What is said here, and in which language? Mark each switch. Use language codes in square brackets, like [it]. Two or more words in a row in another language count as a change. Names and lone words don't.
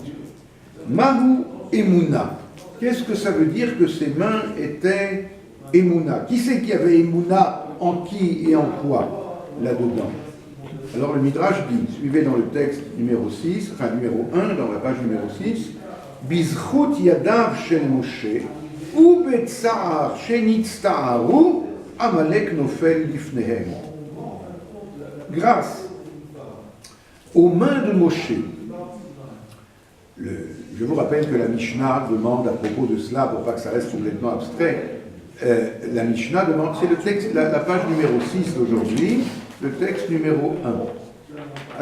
[he] מהו אמונה. [fr] Qu'est-ce que ça veut dire que ses mains étaient Emuna? Qui c'est qui avait Emuna en qui et en quoi là-dedans? Alors le Midrash dit, suivez dans le texte numéro 6, enfin numéro 1, dans la page numéro 6, [he] בזכות ידיו של משה, ובצער שנצטערו, עמלק נופל לפניהם. [fr] Grâce aux mains de Moshe. Je vous rappelle que la Mishnah demande à propos de cela, pour pas que ça reste complètement abstrait, la Mishnah demande, c'est le texte, la page numéro 6 d'aujourd'hui, le texte numéro 1.